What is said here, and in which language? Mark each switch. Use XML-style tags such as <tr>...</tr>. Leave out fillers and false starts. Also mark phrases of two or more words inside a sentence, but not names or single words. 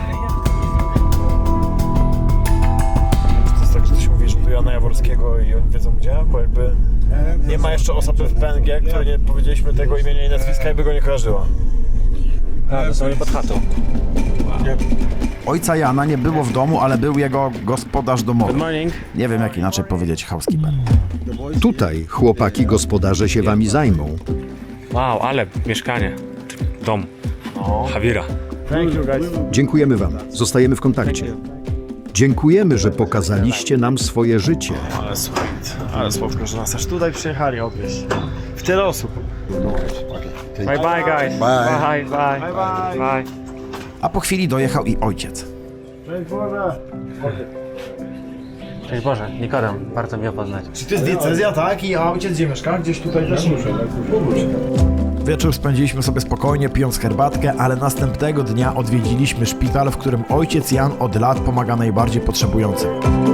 <pl>To jest tak, że ktoś mówi, że tu Jana Jaworskiego i oni wiedzą gdzie, bo jakby nie ma jeszcze osoby w PNG, której nie powiedzieliśmy tego imienia i nazwiska i by go nie kojarzyła. A, dosłownie pod chatą. Ojca Jana nie było w domu, ale był jego gospodarz domowy.</pl> <en>Good morning.</en> <pl>Nie wiem jak inaczej powiedzieć housekeeper. Tutaj chłopaki gospodarze się wami zajmą. Wow, ale mieszkanie. Dom. Javiera.</pl> <en>Thank you guys.</en> <pl>Dziękujemy wam. Zostajemy w kontakcie. Dziękujemy, że pokazaliście nam swoje życie. Ale słodko, że nas aż tutaj przyjechali odwieźć. W tyle osób.</pl> <en>Bye bye guys. Bye. Bye. Bye. Bye.</en> <pl>A po chwili dojechał i ojciec. Cześć Boże. Cześć Boże, Nikodem, bardzo miło poznać. Czy to jest diecezja, tak? I ojciec gdzie mieszka? Gdzieś tutaj też? Wieczór spędziliśmy sobie spokojnie, pijąc herbatkę, ale następnego dnia odwiedziliśmy szpital, w którym ojciec Jan od lat pomaga najbardziej potrzebującym.</pl>